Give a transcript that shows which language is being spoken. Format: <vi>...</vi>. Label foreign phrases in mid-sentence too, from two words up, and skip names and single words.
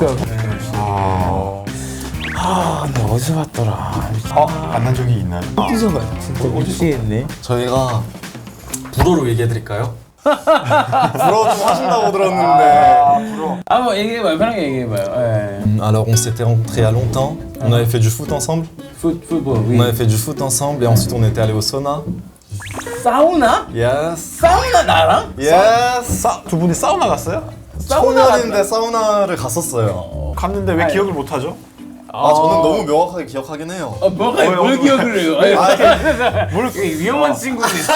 <ko>나 어디서 봤더라. 만난 적이 있나요? 어디서 봤? 진짜 미치겠네. 저희가 불어로 얘기해드릴까요? 불어 좀 하신다고 들었는데. 한번 얘기해봐요. 편하게 얘기해봐요.</ko> <fr>Alors on s'était rencontrés il y a longtemps. On avait fait du foot ensemble. football. On avait fait du foot ensemble et ensuite on était allé au sauna.</fr> <ko>사우나? Yes. 사우나 나랑? Yes. 두 분이 사우나 갔어요? 초년인데 사우나를 갔었어요. 갔는데 왜 기억을 못 하죠? 저는 너무 명확하게 기억하긴 해요. 뭘 기억을 해요? 뭘 위험한 친구들 있어.</ko>